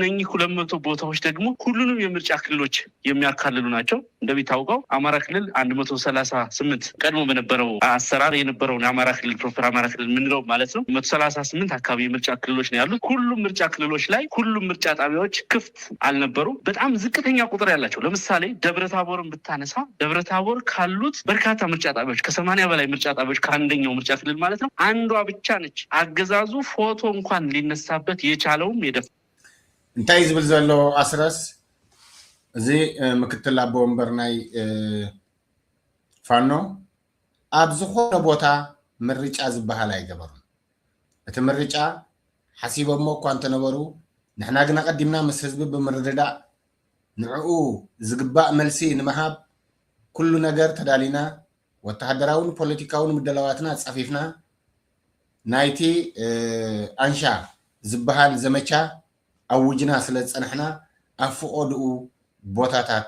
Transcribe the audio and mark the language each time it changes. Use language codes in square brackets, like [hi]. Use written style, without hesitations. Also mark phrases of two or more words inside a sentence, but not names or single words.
[am] እነኚህ 200 ቦታዎች ደግሞ ሁሉንም የምርጫ ክልሎች የሚያካልሉ ናቸው። እንደሚታወቀው አማራ ክልል 138 ቀድሞ በነበረው አሰራር የነበረውን የአማራ ክልል ፕሮፐር አማራ ክልል ምንለው ማለት ነው 138 አካባቢ ምርጫ ክልሎች ነው ያሉት። ሁሉም ምርጫ ክልሎች ላይ ሁሉም ምርጫ ጣቢያዎች ክፍት አልነበሩ። በጣም ዝቅተኛ ቁጥር ያላቸው ለምሳሌ ደብረታቦርን ብታነሳ ደብረታቦር ካሉት በርካታ ምርጫ ጣቢያዎች ከ80 በላይ ምርጫ ጣቢያዎች ከአንደኛው ምርጫ ክልል ማለት ነው አንዷ ብቻ ነች አገዛዙ ፎቶ እንኳን ሊነሳበት የቻለውም የደፍ [ti] እንታይ ዝብል ዘሎ አስረስ እዚ ምክትል አቦ ወንበር ናይ ፋኖ ኣብ ዝኾነ ቦታ ምርጫ ዝበሃል አይገበሩን እቲ ምርጫ ሓሲቦሞ እኳ እንተነበሩ ንሕና ግና ቀዲምና ምስ ህዝቢ ብምርድዳእ ንዕኡ ዝግባእ መልሲ ንምሃብ ኩሉ ነገር ተዳሊና ወተሃደራውን ፖለቲካውን ምደላዋትና ጸፊፍና ናይቲ አንሻ ዝበሃል ዘመቻ አውጅና ስለ ጸንሕና አፍቆድኡ ቦታታት